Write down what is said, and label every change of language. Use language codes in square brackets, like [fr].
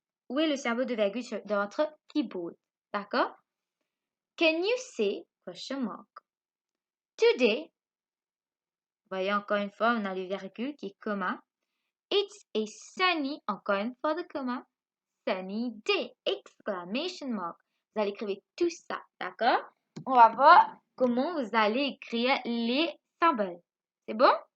[fr] Où est le symbole de virgule dans votre keyboard? D'accord? [en] Can you say question mark? Today, [fr] voyez encore une fois, on a le virgule qui est comma. [en] It's a sunny, [fr] encore une fois de [en] comma. Sunny day! [fr] Exclamation mark. Vous allez écrire tout ça, d'accord? On va voir comment vous allez écrire les symboles. C'est bon?